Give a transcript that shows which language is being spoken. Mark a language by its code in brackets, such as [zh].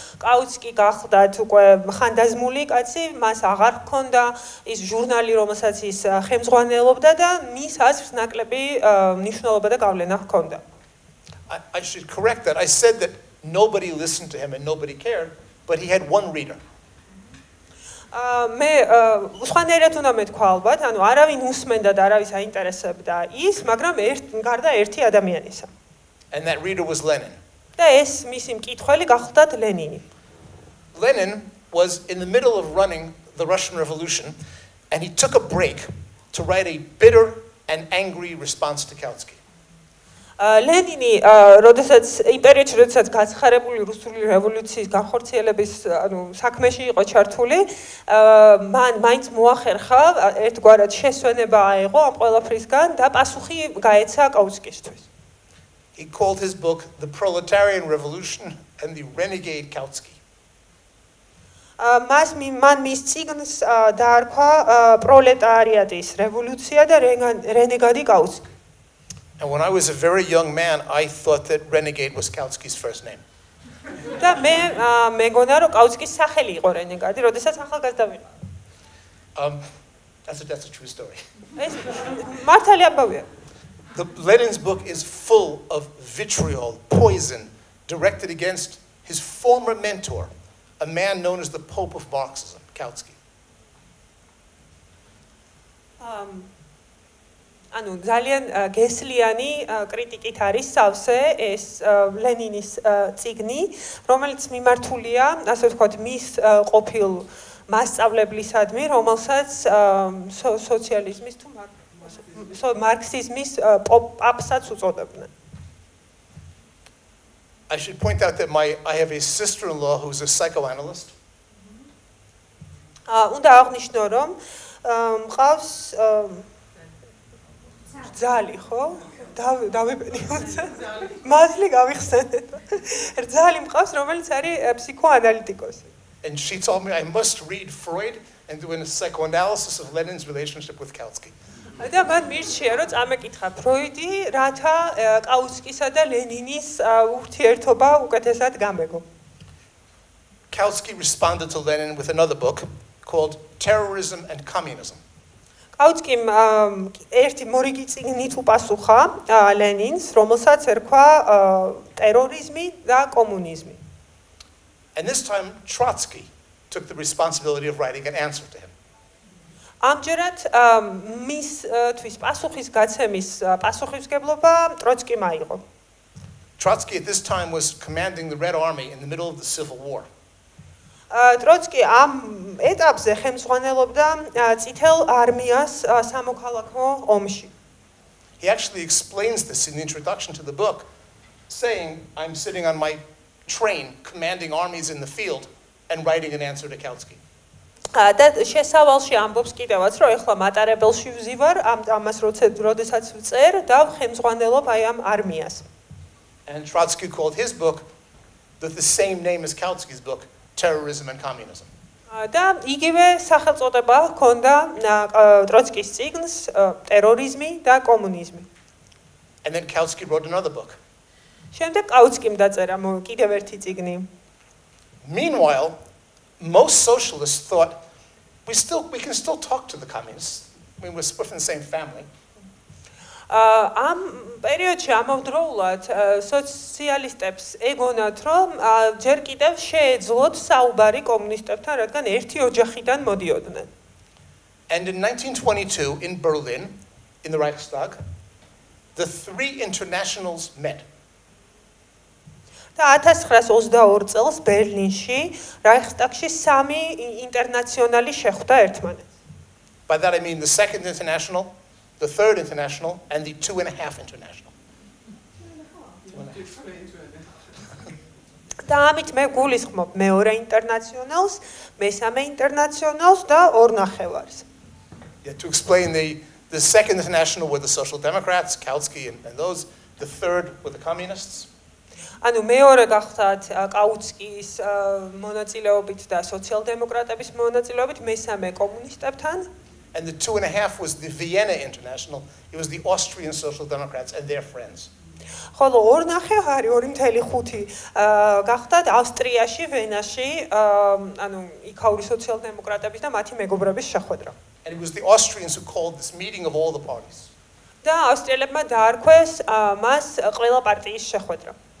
[ka] კაუტსკი გახლდათ უკვე ხანდაზმული კაცი, მას აღარ ჰქონდა ის ჟურნალი, რომელსაც ის ხელმძღვანელობდა და მის აზრს ნაკლები მნიშვნელობა და გავლენა ჰქონდა. [en] I should correct that. I said that nobody listened to him and nobody cared, but he had one reader. [ka] მე უცხანერად უნდა მეთქვა ალბათ, ანუ არავინ უსმენდა და არავის აინტერესებდა ის, მაგრამ გარდა ერთი ადამიანისა. [en] And that reader was Lenin. [ka] და ეს მისი მკითხველი გახლდათ ლენინი. [en] Lenin was in the middle of running the Russian Revolution, and he took a break to write a bitter and angry response to Kautsky. [ka] ლენინი, როდესაც იმპერიოდში, როდესაც გაცხარებული რუსული რევოლუციის განხორციელების, ანუ საქმეში იყო ჩართული, მან მაინც მოახერხა ერთგვარად შესვენება აიღო ამ ყველაფრისგან და პასუხი გაეცა კაუტსკისთვის. [en] He called his book The Proletarian Revolution and the Renegade Kautsky. [ka] მან მის წიგნს დაარქვა პროლეტარიატის რევოლუცია და რენეგადი კაუტსკი. [en] And when I was a very young man, I thought that Renegade was Kautsky's first name. [ka] და მე მეგონა რომ კაუტსკის სახელი იყო რენეგადი, როდესაც ახალგაზრდა ვიყო. [en] That's a true story. [ka] ეს მართალი ამბავია. [en] Lenin's book is full of vitriol, poison, directed against his former mentor, a man known as the Pope of Marxism, Kautsky. [ka] ანუ ძალიან გესლიანი კრიტიკით არის სავსე ეს ლენინის წიგნი, რომელიც მიმართულია, ასე ვთქვათ, მის ყოფილ მასწავლებლისადმი, რომელსაც სოციალიზმის თუ მარქსიზმის პაპსაც უწოდებდნენ. [en] I should point out that I have a sister-in-law who's a psychoanalyst. [ka] უნდა აღნიშნო, რომ მყავს რძალი, ხო? დავებენი. მაზლი გავიხსენეთ. რძალი მყავს, რომელიც არის ფსიქოანალიტიკოსი. [en] And she told me I must read Freud and do a psychoanalysis of Lenin's relationship with Kautsky. [ka] და მან მირჩია, რომ წამეკითხა ფროიდი, რათა კაუტსკისა და ლენინის ურთიერთობა უკეთესად გამეგო. [en] Kautsky responded to Lenin with another book called Terrorism and Communism. [ka] კაუტსკიმ ერთი მორიგი წიგნით უპასუხა ლენინს, რომელსაც ერქვა ტერორიზმი და კომუნიზმი. [en] And this time Trotsky took the responsibility of writing an answer to him. [ka] ამჯერად მისთვის პასუხის გაცემის პასუხისმგებლობა ტროცკიმ აიღო. [en] Trotsky at this time was commanding the Red Army in the middle of the Civil War. [ka] ტროცკი ამ ეტაპზე ხელმძღვანელობდა წითელ არმიას სამოქალაქო ომში. [en] He actually explains this in the introduction to the book saying I'm sitting on my train commanding armies in the field and writing an answer to Kautsky. [ka] და შესავალში ამბობს კიდევაც, რომ ეხლა მატარებელში ვზივარ, ამას როდესაც ვწერ და ხელმძღვანელობ აი ამ არმიას. [en] And Trotsky called his book with the same name as Kautsky's book, Terrorism and Communism. [ka] და იგივე სახელწოდება ჰქონდა ტროცკის წიგნს, ტერორიზმი და კომუნიზმი. [en] And then Kautsky wrote another book. [ka] შემდეგ კაუცკიმ დაწერა კიდევ ერთი წიგნი. [en] Meanwhile, most socialists thought we can still talk to the communists. I mean, we're from the same family. [ka] ამ პერიოდში ამავდროულად სოციალისტებს ეგონათ, რომ ჯერ კიდევ შეეძლოთ საუბარი კომუნისტებთან, რადგან ერთი ოჯახიდან მოდიოდნენ. [en] And in 1922 in Berlin, in the Reichstag, the three internationals met. [ka] და 1922 წელს ბერლინში რაიხსტაგში სამი ინტერნაციონალი შეხვდა ერთმანეთს. [en] By that I mean the Second International, the Third International, and the 2.5 International. [ka] და ამით მე გულისხმობ მეორე ინტერნაციონალს, მესამე ინტერნაციონალს და ორ ნახევარს. [en] Yeah, to explain the Second International were the Social Democrats, Kautsky and those. The third were the communists. [ka] ანუ მეორე გახდათ კაუცკის მონაწილეობით და სოციალ-დემოკრატების მონაწილეობით, მესამე კომუნისტებთან. [en] And the 2.5 was the Vienna International. It was the Austrian Social Democrats and their friends. [ka] ხოლო ორ ნახევარი 2.5 გახდათ ავსტრიაში, ვენაში, ანუ იქაური სოციალ-დემოკრატების და მათი მეგობრების შეხვედრა. [en] And it was the Austrians who called this meeting of all the parties. [ka] და ავსტრიელებმა დაარქვეს მას ყველა პარტიის შეხვედრა.